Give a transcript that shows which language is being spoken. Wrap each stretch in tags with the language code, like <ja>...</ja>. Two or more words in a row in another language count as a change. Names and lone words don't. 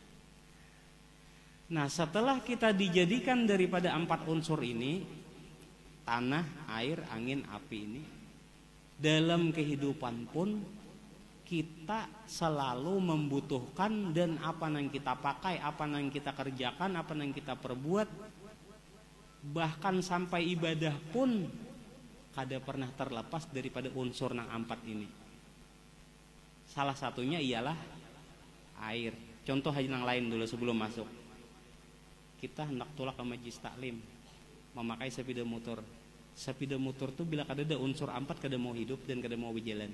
<id>Nah, setelah kita dijadikan daripada 4 unsur ini, tanah, air, angin, api ini, dalam kehidupan pun kita selalu membutuhkan, dan apa yang kita pakai, apa yang kita kerjakan, apa yang kita perbuat, bahkan sampai ibadah pun kada pernah terlepas daripada unsur nang ampat ini. Salah satunya ialah air. Contoh aja yang lain dulu sebelum masuk. Kita hendak tulak ke majlis taklim, memakai sepeda motor.</id> <bjn>Sepeda motor tuh bila kada ada unsur ampat kada mau hidup dan kada mau berjalan.</bjn>